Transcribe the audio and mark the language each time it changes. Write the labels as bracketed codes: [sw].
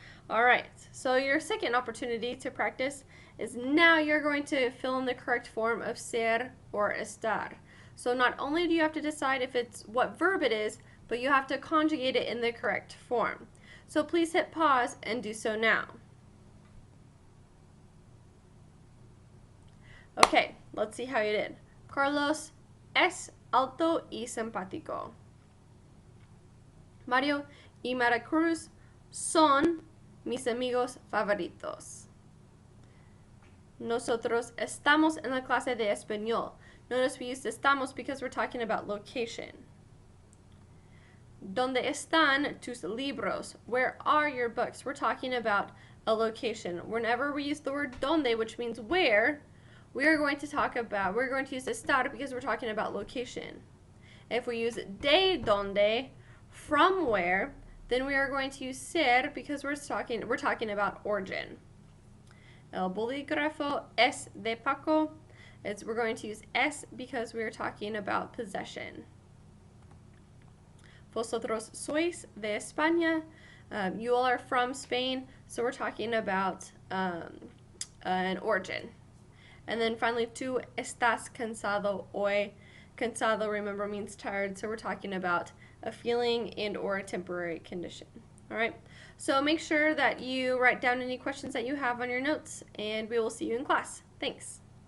[en] Alright, so your second opportunity to practice is now you're going to fill in the correct form of ser or estar. So not only do you have to decide if it's what verb it is, but you have to conjugate it in the correct form. So please hit pause and do so now. Okay, let's see how you did. [es] Carlos es alto y simpático. Mario y Maricruz son mis amigos favoritos. Nosotros estamos en la clase de español. [en] Notice we used estamos because we're talking about location. [es] ¿Dónde están tus libros? [en] Where are your books? We're talking about a location. Whenever we use the word donde, which means where, we're going to use estar because we're talking about location. If we use de donde, from where, then we are going to use ser because we're talking about origin. [es] El bolígrafo es de Paco. [en] We're going to use es because we're talking about possession. [es] Vosotros sois de España. [en] You all are from Spain, so we're talking about an origin. And then finally, [es] tú estás cansado hoy. [en] Cansado, remember, means tired, so we're talking about a feeling and or a temporary condition. All right, so make sure that you write down any questions that you have on your notes, and we will see you in class. Thanks.